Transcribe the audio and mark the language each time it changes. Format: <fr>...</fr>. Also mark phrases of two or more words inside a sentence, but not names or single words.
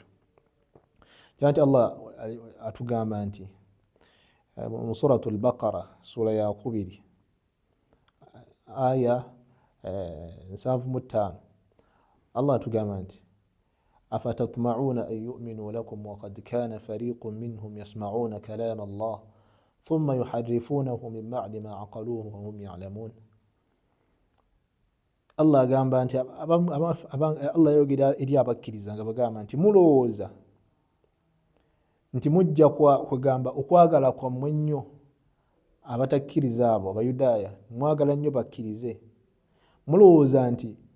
<lg>Nti Allah atugamba nti</lg> <ar>mu Suratul Baqara sura ya 2 aya 75 Allah atugamba nti أفتطمعون أن يؤمنوا لكم وقد كان فريق منهم يسمعون كلام الله ثم يحرفونه من بعد ما عقلوه وهم يعلمون.</ar> <lg>Allah agamba nti Allah yogera eri abakkiriza nga bagamba nti mulowooza nti mujja kugamba okwagala kwammwe nnyo abatakkiriza abo Abayudaaya mwagala nnyo bakkirize, mulowooza nti</lg>